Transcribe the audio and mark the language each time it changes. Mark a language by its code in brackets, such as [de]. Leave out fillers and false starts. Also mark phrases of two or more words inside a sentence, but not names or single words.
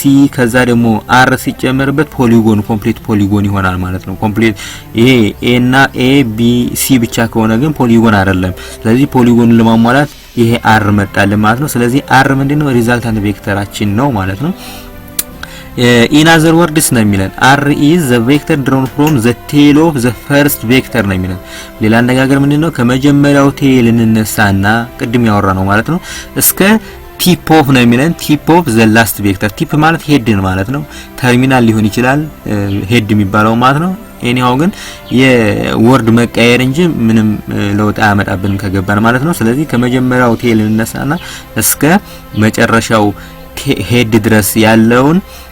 [am] ከዛ ደግሞ አር ሲጨመርበት ኮምፕሊት ፖሊጎን ይሆናል ማለት ነው ኮምፕሊት ይሄ ኤ እና ኤ ቢ ሲ ብቻ ከሆነ ግን ፖሊጎን አይደለም ስለዚህ ፖሊጎን ለማሟላት ይሄ አር መጣልን ማለት ነው ስለዚህ አር ምንድነው ሪዛልታንት ቬክተራችን ነው ማለት ነው [en] in other words [am] ነው የሚለን [en] r is the vector drawn from the tail of the first vector [am] ነው የሚለን ሌላ አነጋገር ምንድነው ከመጀመሪያው ቴል እንነሳና ቅድም ያወራ ነው ማለት ነው እስከ [en] tip of [am] ነው የሚለን [en] tip of the last vector [am] ቲፕ ማለት ሄድ ማለት ነው ተርሚናል ሊሆን ይችላል ሄድ የሚባለው ማለት ነው ኤኒሃው ግን የወርድ መቀየር እንጂ ምንም ለውጥ አያመጣብንም ከገባን ማለት ነው ስለዚህ ከመጀመሪያው ቴል እንነሳና እስከ መጨረሻው ሄድ ድረስ ያለውን